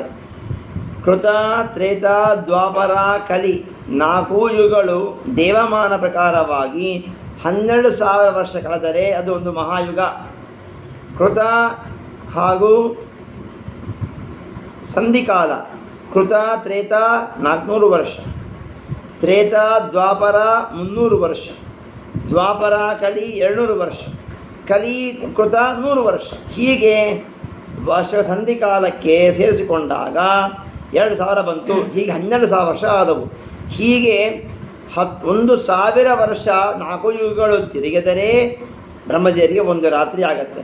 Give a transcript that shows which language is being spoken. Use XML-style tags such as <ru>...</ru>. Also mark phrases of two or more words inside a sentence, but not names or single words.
<kn>ಕೃತ, ತ್ರೇತ, ದ್ವಾಪರ, ಕಲಿ 4 ಯುಗಗಳು ದೇವಮಾನ ಪ್ರಕಾರವಾಗಿ 12,000 ವರ್ಷ ಕಳೆದರೆ ಅದು ಒಂದು ಮಹಾಯುಗ. ಕೃತ ಹಾಗೂ ಸಂಧಿಕಾಲ. ಕೃತ ತ್ರೇತ 400 ವರ್ಷ, ತ್ರೇತ ದ್ವಾಪರ 300 ವರ್ಷ, ದ್ವಾಪರ ಕಲಿ 200 ವರ್ಷ, ಕಲಿ ಕೃತ 100 ವರ್ಷ. ಹೀಗೆ ವರ್ಷ ಸಂಧಿಕಾಲಕ್ಕೆ ಸೇರಿಸಿಕೊಂಡಾಗ 2000 ಬಂತು. ಹೀಗೆ 12,000 ವರ್ಷ ಆದವು. ಹೀಗೆ 1,000 ವರ್ಷ 4 ಯುಗಗಳು ತಿರುಗಿದರೆ ಬ್ರಹ್ಮದೇವರಿಗೆ ಒಂದು ರಾತ್ರಿ ಆಗತ್ತೆ.</kn>